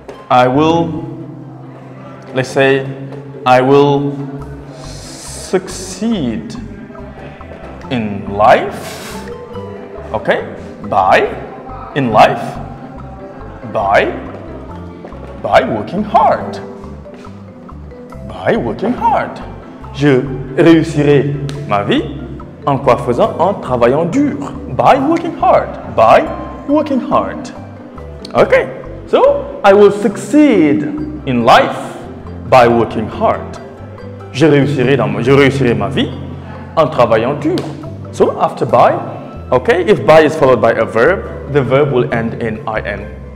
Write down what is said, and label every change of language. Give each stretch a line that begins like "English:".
English: I will, let's say, I will succeed in life. Okay? By, in life, by working hard. By working hard.
French: Je réussirai ma vie en quoi faisant? En travaillant dur.
English: By working hard. By working hard. Okay. So, I will succeed in life by working hard.
French: Je réussirai ma vie en travaillant dur.
English: So, after by, okay, if by is followed by a verb, the verb will end in ing.